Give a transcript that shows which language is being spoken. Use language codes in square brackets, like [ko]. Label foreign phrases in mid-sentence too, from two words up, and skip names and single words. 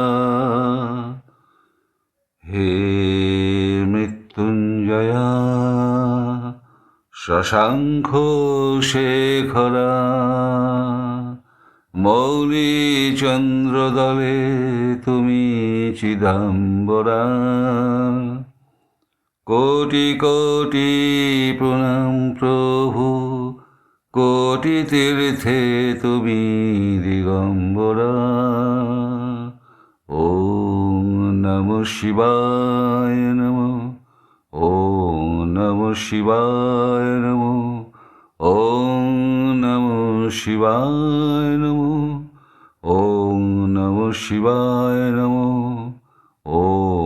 [bn] হে মৃত্যুঞ্জয়া শশাঙ্ক শেখরা মৌলি চন্দ্রদলে তুমি চিদাম্বরা। কোটি কোটি প্রণাম প্রভু, কোটি তীর্থে তুমি দিগম্বরা। [sa] ওম নমঃ শিবায় নমঃ, ওম নমঃ শিবায় নমঃ, ওম নমঃ শিবায় নমঃ, ওম নমঃ শিবায় নমঃ, ওম